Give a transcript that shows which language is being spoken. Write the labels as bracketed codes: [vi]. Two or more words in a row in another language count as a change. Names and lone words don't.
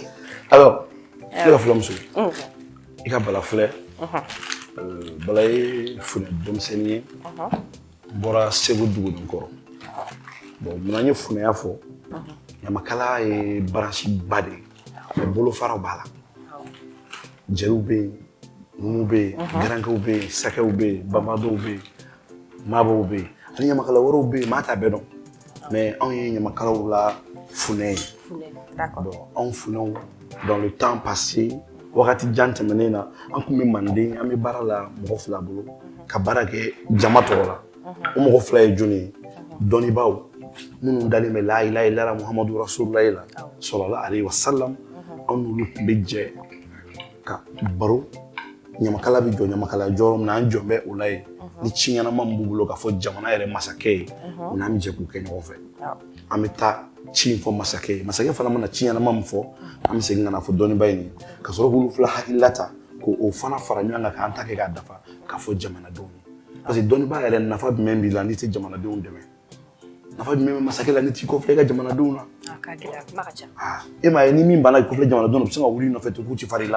[bm] alors ne ka filamuso i ka bala filɛ bala ye funɛ denmisɛnnin ye n bɔra Segu dugunin kɔrɔ bon mun na n ye funɛya fɔ ɲamakala ye branche ba de ye mais bolofaraw b'a la jeliw bɛ yen numu bɛ yen garankew bɛ yen sakɛw bɛ yen bamaadɔw bɛ yen maabaw bɛ yen ani ɲamakala wɛrɛw bɛ yen maa t'a bɛɛ dɔn mais anw ye ɲamakalaw la funɛ ye anw funɛw [fr] dans le temps passé [bm] wagati jan tɛmɛnen na an tun bɛ Manden an bɛ baara la mɔgɔ fila bolo ka baara kɛ jama tɔgɔ la o mɔgɔ fila ye jɔnni ye dɔnnibaaw minnu dalen bɛ la [ar] إله إلا الله محمد رسول الله لا صلى الله عليه وسلم [bm] anw n'olu tun bɛ jɛ ka baro ɲamakala bɛ jɔ ɲamakala jɔyɔrɔ min na an jɔn bɛ o la yen ni ci ɲɛnama min b'u bolo k'a fɔ jamana yɛrɛ masakɛ ye o n'an bɛ jɛ k'u kɛ ɲɔgɔn fɛ an bɛ taa ci in fɔ masakɛ ye masakɛ fana mana ci ɲɛnama min fɔ an bɛ segin ka na fɔ dɔnnibaa in ye ka sɔrɔ k'olu fila hakilila ta k'o fana fara ɲɔgɔn kan k'an ta kɛ k'a dafa k'a fɔ jamanadenw ye [fr] parce que [bm] dɔnnibaa yɛrɛ nafa jumɛn b'i la n'i tɛ jamanadenw dɛmɛ nafa jumɛn bɛ masakɛ la n'i t'i kɔfilɛ i ka jamanadenw na e m'a ye ni min banna i kɔfilɛ jamanadenw na u bɛ se ka wuli i nɔfɛ ten k'u ci fara i la